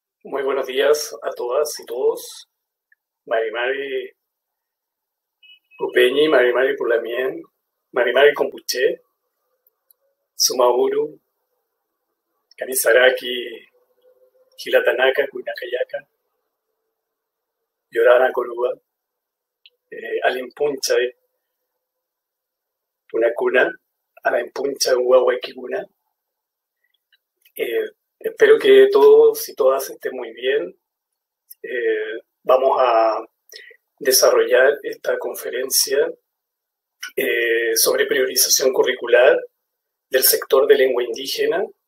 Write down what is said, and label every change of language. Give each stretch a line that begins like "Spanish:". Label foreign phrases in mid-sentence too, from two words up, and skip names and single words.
Spanish: Muy buenos días a todas y todos.
Mapuche: Mari Upeñi, Mari Pulamien, Mari Kombuche,
Aymara: Sumauru, Kamisaraki, Hilatanaka, Kuinakayaka, Yorana Korua,
Quechua: Alimpunchay, Punakuna, Alimpuncha, Huahuaquiguna.
Spanish: Espero que todos y todas estén muy bien. Vamos a desarrollar esta conferencia sobre priorización curricular del sector de lengua indígena.